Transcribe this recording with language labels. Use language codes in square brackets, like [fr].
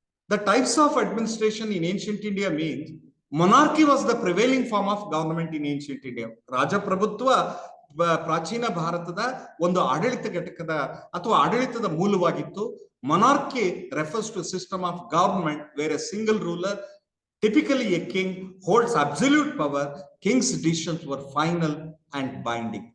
[en] The types of administration in ancient India means monarchy was the prevailing form of government in ancient India. [kn] ರಾಜಪ್ರಭುತ್ವ ಪ್ರಾಚೀನ ಭಾರತದ ಒಂದು ಆಡಳಿತ ಘಟಕದ ಅಥವಾ ಆಡಳಿತದ ಮೂಲವಾಗಿತ್ತು. [en] Monarchy refers to a system of government where a single ruler, typically a king, holds absolute power. King's decisions were final and binding.